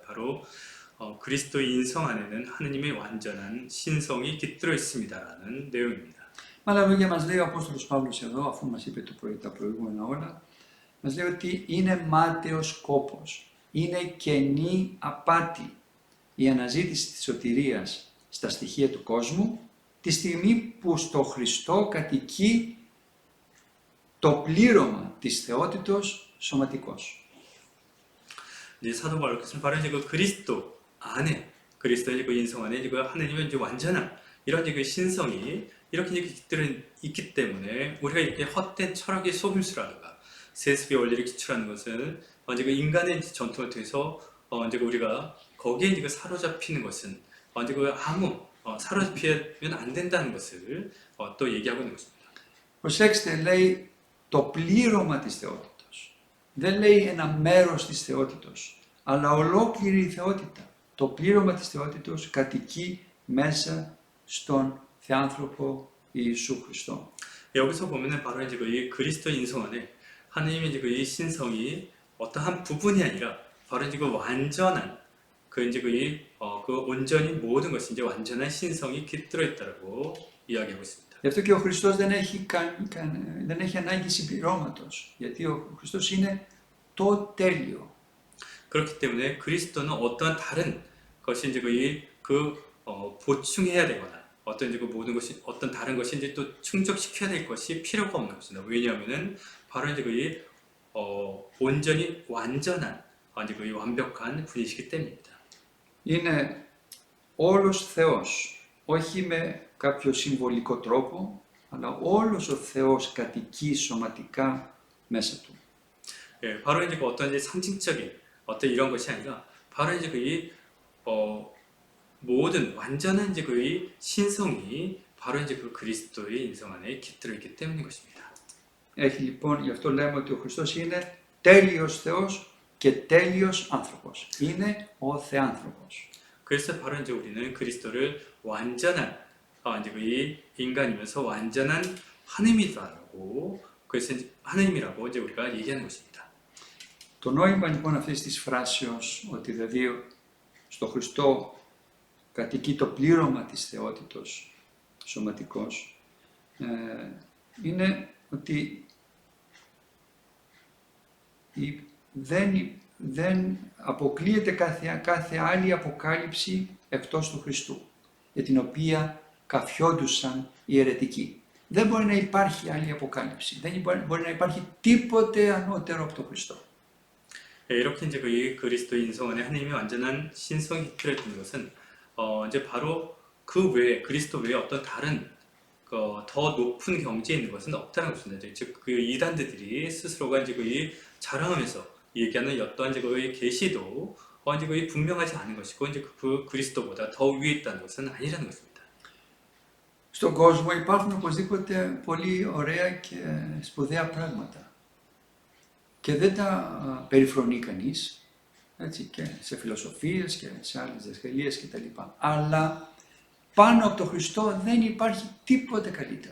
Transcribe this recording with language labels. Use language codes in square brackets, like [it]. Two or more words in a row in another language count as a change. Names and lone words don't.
[ko] 바로 그리스도의 인성 안에는 하느님의 완전한 신성이 깃들어 있습니다라는 내용입니다. [el] Με άλλα λόγια μας λέει ο Απόστολος Παύλος εδώ, αφού μας είπε τα προηγούμενα όλα, μας λέει ότι είναι μάταιος κόπος, είναι κενή απάτη η αναζήτηση της σωτηρίας στα στοιχεία του κόσμου, τη στιγμή που στο Χριστό κατοικεί το πλήρωμα της θεότητος σωματικός. [ko] 이제 사도 바울께서는 바로 이제 그 그리스도 안에 그리스도의 그 인성 안에 이제 그 하나님의 이제 완전한 이런 이제 그 신성이 이렇게 이제 깃들어 있기 때문에 우리가 이렇게 헛된 철학의 속임수라든가 세습의 원리를 기출하는 것은 이제 그 인간의 전통을 통해서 이제 우리가 거기에 이제 그 사로잡히는 것은 이제 그 아무 사로잡히면 안 된다는 것을 또 얘기하고 있는 것입니다. [el] Προσέξτε, λέει το πλήρωμα της θεότητος. Δεν λέει ένα μέρος της θεότητος, αλλά ολόκληρη η θεότητα. Το πλήρωμα της θεότητος κατοικεί μέσα στον θεάνθρωπο Ιησού Χριστό. [ko] 여기서 보면은 바로 이제 이 그리스도 인성 안에 하나님의 이제 이 신성이 어떠한 부분이 아니라 바로 이제 그 완전한 그 이제 그 온전히 모든 것이 이제 완전한 신성이 깃들어 있다라고 이야기하고 있습니다. [el] Γι' αυτό και ο Χριστός δεν έχει ανάγκη συμπληρώματος, γιατί ο Χριστός είναι το τέλειο. [ko] 그렇기 때문에 그리스도는 어떠한 다른 것이 이제 보충해야 되거나 어떤 이제 그 모든 것이 어떤 다른 것이 이제 또 충족시켜야 될 것이 필요가 없는 것입니다. 왜냐하면은 바로 이제 온전히 완전한 이제 완벽한 분이시기 때문입니다. [el] Είναι όλος Θεός, όχι με κάποιο συμβολικό τρόπο, αλλά όλος ο Θεός κατοικεί σωματικά μέσα του. [ko] 예, 바로 이제 어떤 이제 상징적인 어떤 이런 것이 아니라 바로 이제 모든 완전한 이제 신성이 바로 이제 그 그리스도의 인성 안에 깃들어 있기 때문인 것입니다. [el] Έχει λοιπόν, γι' αυτό λέμε ότι ο Χριστός είναι τέλειος Θεός και τέλειος άνθρωπος. Είναι ο Θεάνθρωπος. [ko] 그래서 바로 이제 우리는 그리스도를 완전한 이제 이 인간이면서 완전한 하나님이라고 그래서 이제 하나님이라고 이제 우리가 얘기하는 것입니다. [el] Το νόημα λοιπόν αυτής της φράσεως, ότι δηλαδή στο Χριστό κατοικεί το πλήρωμα της θεότητος σωματικός, είναι ότι δεν αποκλείεται κάθε άλλη αποκάλυψη εκτός του Χριστού, για την οποία καφιόντουσαν οι αιρετικοί. Δεν μπορεί να υπάρχει άλλη αποκάλυψη, δεν μπορεί να υπάρχει τίποτε ανώτερο από τον Χριστό. [ko] 이렇게 이제 그 그리스도 인성 안에 하나님의 완전한 신성이 깃들어있는 것은 이제 바로 그 외에 그리스도 외에 어떤 다른 더 높은 경지에 있는 것은 없다는 것입니다. 즉 그 이단들이 스스로가 이제 그 자랑하면서 얘기하는 어떠한 이제 그 계시도 이제 그 분명하지 않은 것이고 이제 그 그리스도보다 더 위에 있다는 것은 아니라는 것입니다. [el] Στον κόσμο υπάρχουν οπωσδήποτε πολύ ωραία και σπουδαία πράγματα και δεν τα περιφρονεί κανείς, έτσι, και σε φιλοσοφίες και σε άλλες διδασκαλίες κτλ. Αλλά πάνω από τον Χριστό δεν υπάρχει τίποτε καλύτερο.